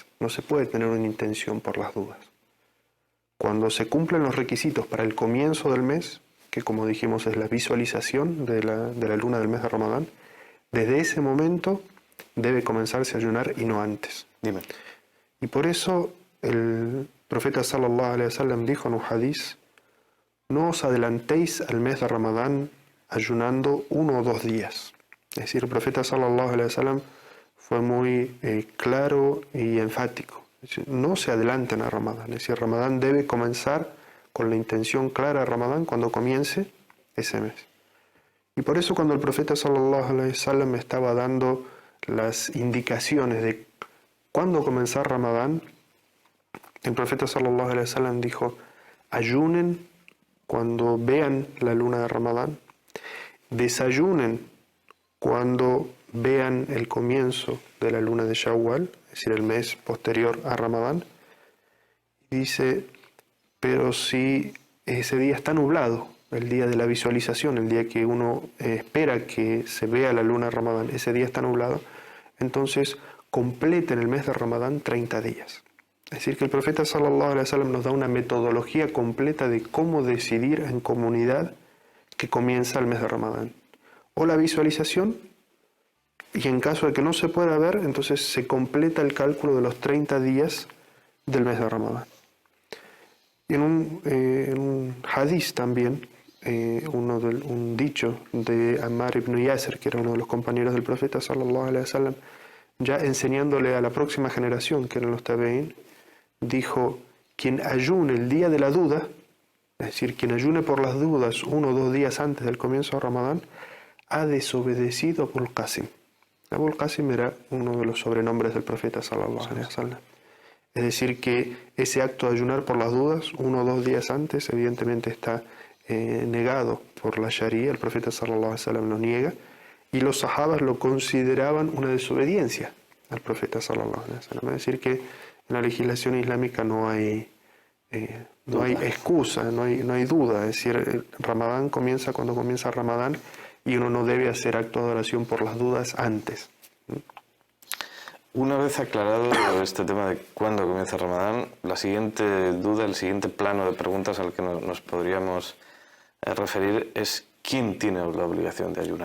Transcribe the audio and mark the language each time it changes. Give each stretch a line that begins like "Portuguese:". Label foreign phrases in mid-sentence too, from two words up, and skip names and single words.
Spanish: No se puede tener una intención por las dudas. Cuando se cumplen los requisitos para el comienzo del mes, que como dijimos es la visualización de la luna del mes de Ramadán, desde ese momento debe comenzarse a ayunar y no antes. Dime. Y por eso el profeta
Arabic: صلى الله عليه وسلم
Spanish: dijo en un hadiz: no os adelantéis al mes de Ramadán ayunando 1 o 2 días. Es decir, el profeta
Arabic: صلى الله عليه وسلم
Spanish: fue muy claro y enfático. Es decir, no se adelanten a Ramadán. Es decir, Ramadán debe comenzar con la intención clara de Ramadán cuando comience ese mes. Y por eso cuando el profeta
Arabic: صلى الله عليه وسلم
Spanish: estaba dando las indicaciones de cuándo comenzar Ramadán, el profeta
Arabic: صلى الله عليه وسلم
Spanish: dijo: ayunen cuando vean la luna de Ramadán, desayunen cuando vean el comienzo de la luna de Shawwal, es decir, el mes posterior a Ramadán. Dice: pero si ese día está nublado, el día de la visualización, el día que uno espera que se vea la luna de Ramadán, ese día está nublado, entonces completen el mes de Ramadán 30 días. Es decir, que el profeta
Arabic: صلى الله عليه وسلم
Spanish: nos da una metodología completa de cómo decidir en comunidad que comienza el mes de Ramadán. O la visualización, y en caso de que no se pueda ver, entonces se completa el cálculo de los 30 días del mes de Ramadán. Y en un hadith también, un dicho de Ammar ibn Yasir, que era uno de los compañeros del profeta
Arabic: صلى الله عليه وسلم,
Spanish: ya enseñándole a la próxima generación, que eran los tabeín, dijo: quien ayune el día de la duda, es decir, quien ayune por las dudas 1 o 2 días antes del comienzo de Ramadán, ha desobedecido a Abul Qasim. Abul Qasim era uno de los sobrenombres del profeta
Arabic: صلى الله عليه وسلم.
Spanish: Es decir, que ese acto de ayunar por las dudas 1 o 2 días antes evidentemente está negado por la Sharia. El profeta
Arabic: صلى الله عليه وسلم
Spanish: lo niega, y los sahabas lo consideraban una desobediencia al profeta
Arabic: صلى الله عليه وسلم.
Spanish: Es decir, que en la legislación islámica no hay excusa, no hay duda. Es decir, el Ramadán comienza cuando comienza Ramadán, y uno no debe hacer acto de adoración por las dudas antes. Una vez aclarado este tema de cuándo comienza Ramadán, la siguiente duda, el siguiente plano de preguntas al que nos podríamos referir es: ¿quién tiene la obligación de ayunar?